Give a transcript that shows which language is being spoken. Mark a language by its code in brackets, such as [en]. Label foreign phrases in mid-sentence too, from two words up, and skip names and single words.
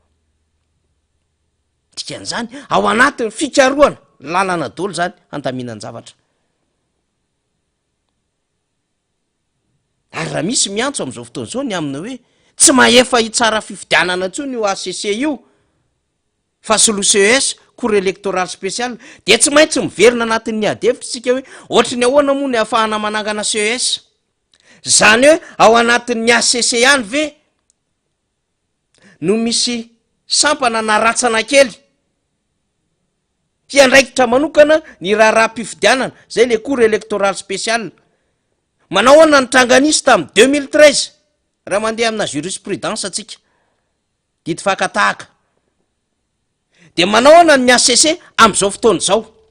[mg] dikan'izany ao anatin'ny fikaroana lalana dolo zany andaminan-javatra ary raha misy miantso am'izao fotoana zao ny amina hoe tsy maefa hitsara fifidianana ntsony io ACC io fa solo CES [fr] cour électoral spécial [mg] de tsy maintsy miverina anatin'ny adevitra tsika hoe ohatra ny ahoana moa ny ahafahana manangana CES zany hoe ao anatin'ny ACC ihany ve no misy sampana na ratsana kely hiandraikitra manokana ny raha-pifidianana zay [fr] le cour électoral spécial [mg] manao ahoana ny tranganisy tamy 2013 raha mandeha amina jurisprudence atsika dity fakatahaka de manao ahoana ny ACC am'izao fotoana zao